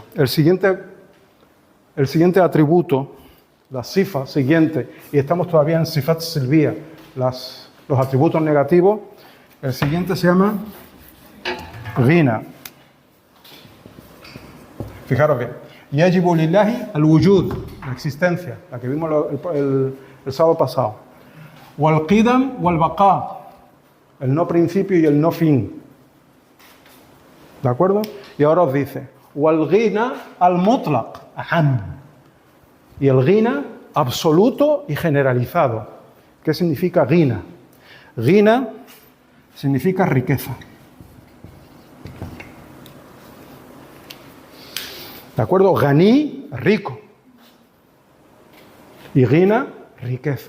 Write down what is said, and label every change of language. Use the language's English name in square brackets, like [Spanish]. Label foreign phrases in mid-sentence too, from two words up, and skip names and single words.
[Spanish] El siguiente atributo, la sifa siguiente, y estamos todavía en [Arabic] صفات سلبية, [Spanish] los atributos negativos, el siguiente se llama ghina. Fijaros bien. [Arabic] يجب لله الوجود, [Spanish] la existencia, la que vimos el sábado pasado. [Arabic] والقدم والبقاء, [Spanish] el no principio y el no fin. ¿De acuerdo? Y ahora os dice, [Arabic] والغنى المطلق, aham. [Spanish] Y el ghina absoluto y generalizado. ¿Qué significa ghina? Ghina significa riqueza. ¿De acuerdo? Ghaní, rico. Y ghina, riqueza.